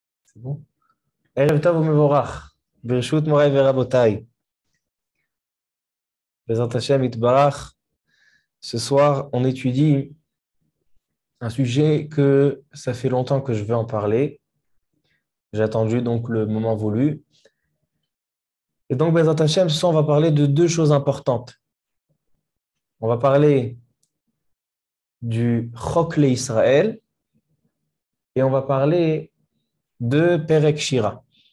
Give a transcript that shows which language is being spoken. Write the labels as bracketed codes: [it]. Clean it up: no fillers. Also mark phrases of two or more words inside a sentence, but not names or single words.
[fr] C'est bon. [he] ערב טוב ומבורך, ברשות מוריי ורבותיי. בעזרת השם יתברך. [fr] Ce soir, on étudie un sujet que ça fait longtemps que je veux en parler. J'ai attendu donc le moment voulu. Et donc, [he] בעזרת השם, [fr] ce soir, on va parler de deux choses importantes. On va parler du Chok l'Israël et on va parler de Perek Shira.